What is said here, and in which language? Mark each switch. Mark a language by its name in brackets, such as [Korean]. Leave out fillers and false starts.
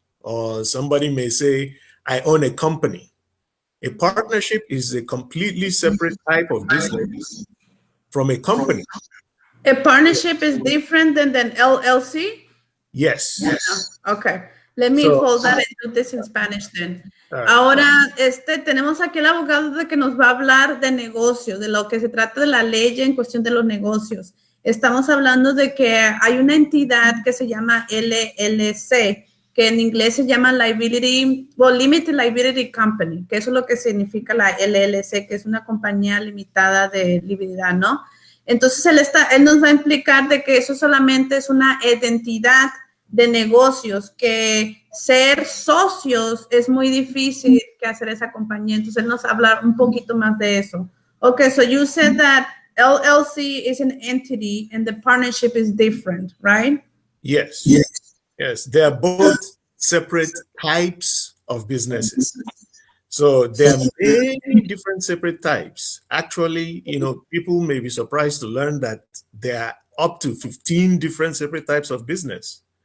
[English] Or somebody may say, I own a company. A partnership is a completely separate type of business from a company. A partnership is different than an LLC? Yes. Okay. Let me hold that and do this in Spanish then. [Spanish] Ahora, tenemos aquí el abogado de que nos va a hablar de negocios, de lo que se trata de la ley en cuestión de los negocios. Estamos hablando de que hay una entidad que se llama LLC, que en inglés se llama Limited Liability Company, que eso es lo que significa la LLC, que es una compañía limitada de liabilidad, ¿no? Entonces, él nos va a explicar de que eso solamente es una identidad de negocios, que ser socios es muy difícil que hacer esa compañía. Entonces, él nos va a hablar un poquito más de eso. [English] Okay, so you said that LLC is an entity and the partnership is different, right? Yes. They are both separate types of businesses. So there are many different separate types. Actually, people may be surprised to learn that there are up to 15 different separate types of business.